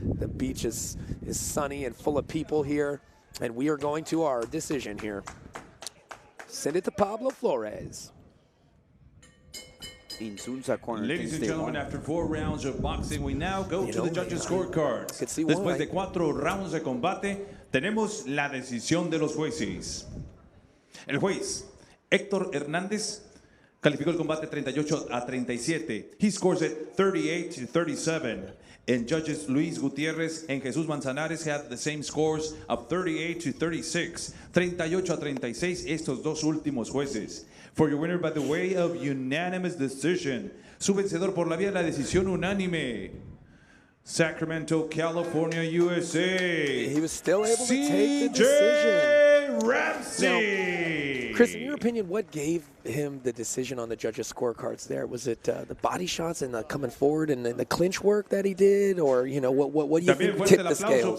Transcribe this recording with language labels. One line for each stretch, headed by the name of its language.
English: The beach is sunny and full of people here. And we are going to our decision here. Send it to Pablo Flores. INZUNZA corner. Ladies and gentlemen, after 4 rounds of boxing, we now go to the judges' scorecards.
Spanish: Después de 4 rounds de combate, tenemos la decisión de los jueces. El juez Héctor Hernández calificó el combate 38-37.
English: He scores it 38-37. And judges Luis Gutierrez and Jesus Manzanares had the same scores of 38-36.
Spanish: 38-36 estos dos últimos jueces.
English: For your winner by the way of unanimous decision.
Spanish: Su vencedor por la vía de la decisión unánime.
English: Sacramento, California, USA. He was still able to take the decision. Ramsey. Now, Chris, in your opinion, what gave him the decision on the judges' scorecards there? Was it the body shots and the coming forward and the clinch work that he did? Or, you know, what do you think tipped the scales?